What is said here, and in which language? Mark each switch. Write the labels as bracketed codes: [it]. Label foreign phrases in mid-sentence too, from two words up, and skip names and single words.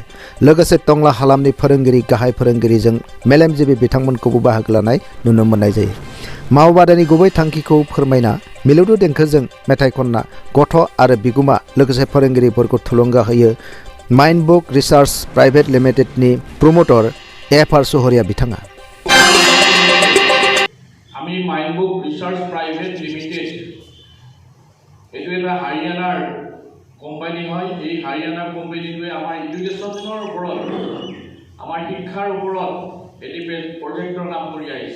[brx] लोगोसे टंला हालामनि फोरोंगिरि गाहाय फोरोंगिरिजों मेलेमजिबि बिथांमोनखौबो बाहागो लानाय नुनो मोननाय जायो। मावबादानि गुबै थांखिखौ फोरमायना मिलौदो देंखोजों मेथाइ खनना गथ' आरो बिगुमा लोगोसे फोरोंगिरिफोरखौ थुलुंगा होयो माइन्डबुक रिसार्च प्राइभेट लिमिटेडनि प्रमोटर FR सहरिया बिथाङा। [as] আমি মাইন্ডবুক ৰিচাৰ্চ প্ৰাইভেট লিমিটেড এইটো এটা হাৰিয়ানাৰ কোম্পানী হয়। এই হাৰিয়ানাৰ কোম্পানীটোৱে আমাৰ এডুকেশ্যনৰ ওপৰত, আমাৰ শিক্ষাৰ ওপৰত এটি প্ৰজেক্টৰ কাম কৰি আহিছে।